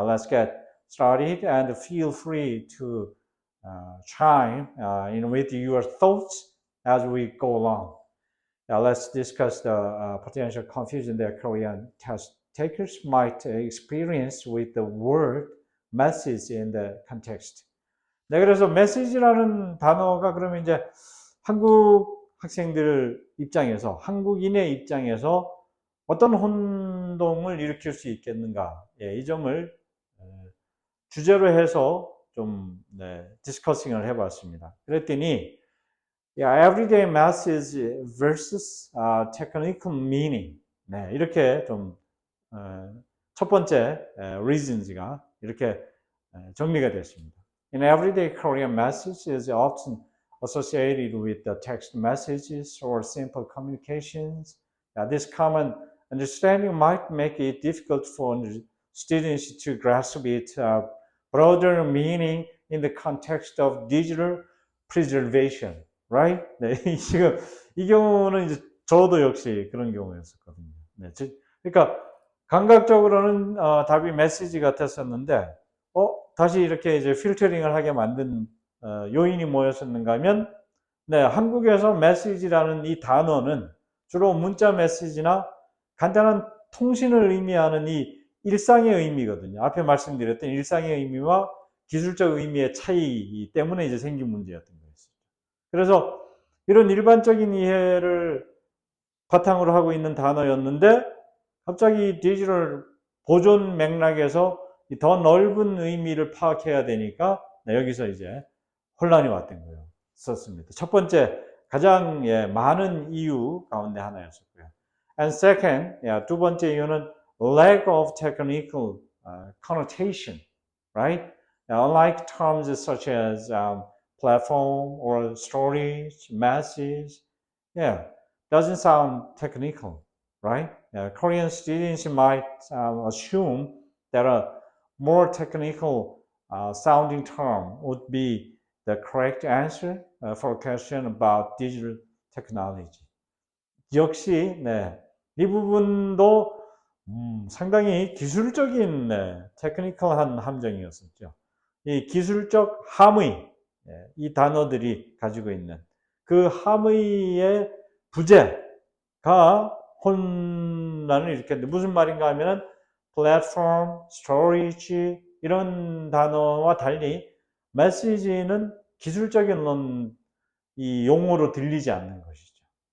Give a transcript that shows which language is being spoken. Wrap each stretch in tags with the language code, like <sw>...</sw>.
<en>Let's get started, and feel free to chime in with your thoughts as we go along. Now let's discuss the potential confusion that Korean test takers might experience with the word message in the context.</en> <ko>네, 그래서 message라는 단어가 그러면 이제 한국 학생들 입장에서, 한국인의 입장에서 어떤 혼동을 일으킬 수 있겠는가? 예, 이 점을 주제로 해서 좀 디스커싱을 해봤습니다. 그랬더니</ko> <en>everyday message versus technical meaning.</en> <ko>네, 이렇게 좀 첫 번째 reasons가 이렇게 정리가 됐습니다.</ko> <en>In everyday Korean message is often associated with the text messages or simple communications. This common understanding might make it difficult for students to grasp its broader meaning in the context of digital preservation. Right?</en> <ko>네, 지금 이 경우는 이제 저도 역시 그런 경우였었거든요. 네, 그러니까 감각적으로는 답이 메시지 같았었는데, 다시 이렇게 이제 필터링을 하게 만든 요인이 뭐였었는가 하면, 네, 한국에서 메시지라는 이 단어는 주로 문자 메시지나 간단한 통신을 의미하는 이 일상의 의미거든요. 앞에 말씀드렸던 일상의 의미와 기술적 의미의 차이 때문에 이제 생긴 문제였던 거였어요. 그래서 이런 일반적인 이해를 바탕으로 하고 있는 단어였는데 갑자기 디지털 보존 맥락에서 더 넓은 의미를 파악해야 되니까 여기서 이제 혼란이 왔던 거예요. 썼습니다. 첫 번째 가장 많은 이유 가운데 하나였었고요.</ko> <en>And second,</en> <ko>두 번째 이유는</ko> <en>lack of technical connotation, right? Unlike terms such as platform or storage, message, doesn't sound technical, right? Korean students might assume that a more technical sounding term would be the correct answer for a question about digital technology.</en> <ko>역시 이 부분도 상당히 기술적인 테크니컬한 함정이었었죠. 이 기술적 함의, 이 단어들이 가지고 있는 그 함의의 부재가 혼란을 일으켰는데 무슨 말인가 하면은 플랫폼, 스토리지 이런 단어와 달리 메시지는 기술적인 이 용어로 들리지 않는 것이죠.</ko>